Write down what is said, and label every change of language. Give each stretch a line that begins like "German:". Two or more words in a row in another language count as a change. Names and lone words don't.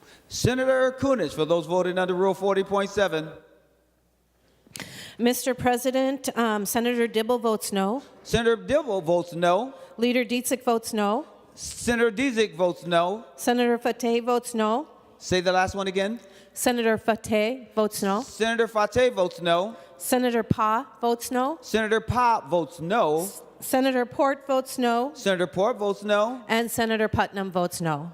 English: Senator Kunesh, for those voting under Rule 40.7. Mr. President, Senator Dibble votes no. Senator Dibble votes no. Leader Dietzick votes no. Senator Dietzick votes no. Senator Fateh votes no. Say the last one again. Senator Fateh votes no. Senator Fateh votes no. Senator Pa votes no. Senator Pop votes no. Senator Port votes no. Senator Port votes no. And Senator Putnam votes no.